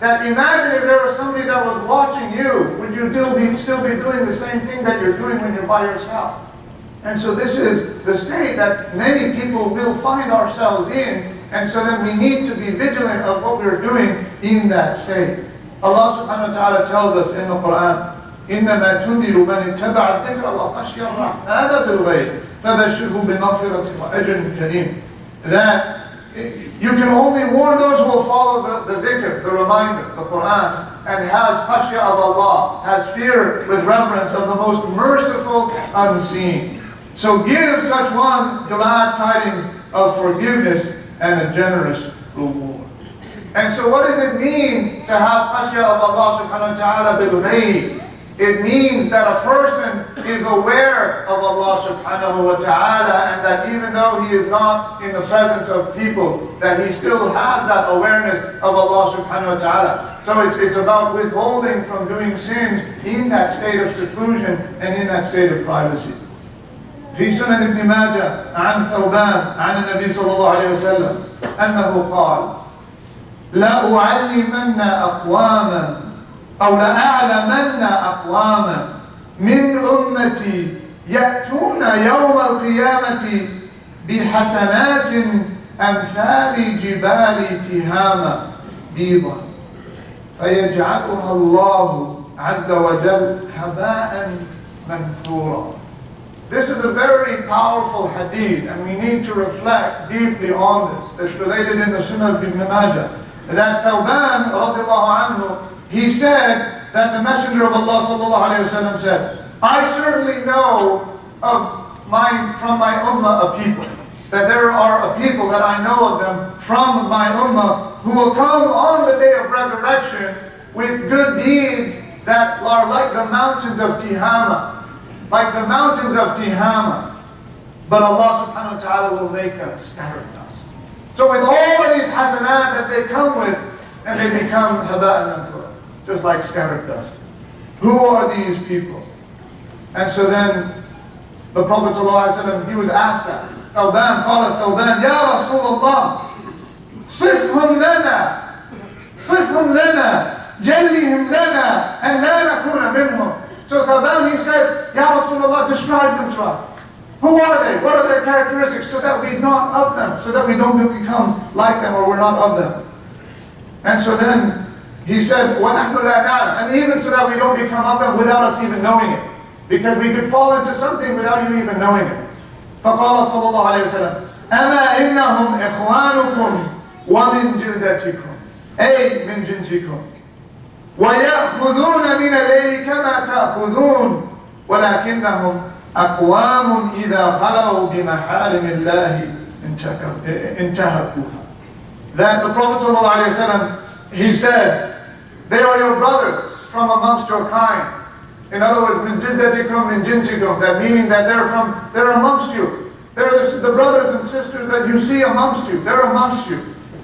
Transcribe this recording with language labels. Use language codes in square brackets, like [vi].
[en] That imagine if there was somebody that was watching you, would you still be doing the same thing that you're doing when you're by yourself? And so this is the state that many people will find ourselves in. And so then we need to be vigilant of what we're doing in that state. Allah subhanahu wa ta'ala tells us in the Quran, [ar] إِنَّمَا تُنذِرُ مَنِ اتَّبَعَ الذِّكْرَ وَخَشِيَ الرَّحْمَنَ بِالْغَيْبِ فَبَشِّرْهُ بِمَغْفِرَةٍ وَأَجْرٍ كَرِيمٍ. [en] That you can only warn those who will follow the dhikr, the reminder, the Quran, and has khashya of Allah, has fear with reverence of the most merciful unseen. So give such one glad tidings of forgiveness and a generous reward. And so what does it mean to have khashya of Allah subhanahu wa ta'ala bil-ghayb? It means that a person is aware of Allah subhanahu wa ta'ala, and that even though he is not in the presence of people, that he still has that awareness of Allah subhanahu wa ta'ala. So it's about withholding from doing sins in that state of seclusion and in that state of privacy. [ar] في سنن ابن ماجه عن ثوبان عن النبي صلى الله عليه وسلم أنه قال لأعلمن أقواما أو لأعلمن أقواما من أمتي يأتون يوم القيامة بحسنات أمثال جبال تهامة بيضا فيجعلها الله عز وجل هباء منثورا. [en] This is a very powerful hadith, and we need to reflect deeply on this. It's related in the Sunnah of Ibn Majah. That Thawban, radiallahu anhu, he said that the Messenger of Allah sallallahu alayhi wa sallam said, I certainly know from my ummah a people, that there are a people that I know of them from my ummah who will come on the day of resurrection with good deeds that are like the mountains of Tihama. Like the mountains of Tihama. But Allah subhanahu wa ta'ala will make them scattered dust. So with all of these hasanat that they come with, and they become haba'an manthura, just like scattered dust. Who are these people? And so then the Prophet ﷺ, he was asked that. [ar] Thawban, قال Thawban, Ya Rasulullah, صفهم لنا, جلهم لنا, and لا نكون منهم. [en] So Thawban, he says, Ya Rasulullah, describe them to us. Who are they? What are their characteristics? So that we're not of them. So that we don't become like them, or we're not of them. And so then he said, [ar] وَنَحْنُ لَا نَعْلَمُ, [en] and even so that we don't become of them without us even knowing it. Because we could fall into something without you even knowing it. [ar] فَقَالَ صَلَّى اللَّهُ عَلَيْهِ وسلم أَمَا إِنَّهُمْ إِخْوَانُكُمْ وَمِنْ جِلْدَتِكُمْ أي من جنسكم ويأخذون من الليل كما تأخذون ولكنهم أقوام إذا خلوا بمحارم الله انتهكوها. [en] That the Prophet ﷺ, he said, they are your brothers from amongst your kind. In other words, [ar] min jiddatikum min jinsikum, [en] that meaning that they're amongst you. They're the brothers and sisters that you see amongst you. They're amongst you.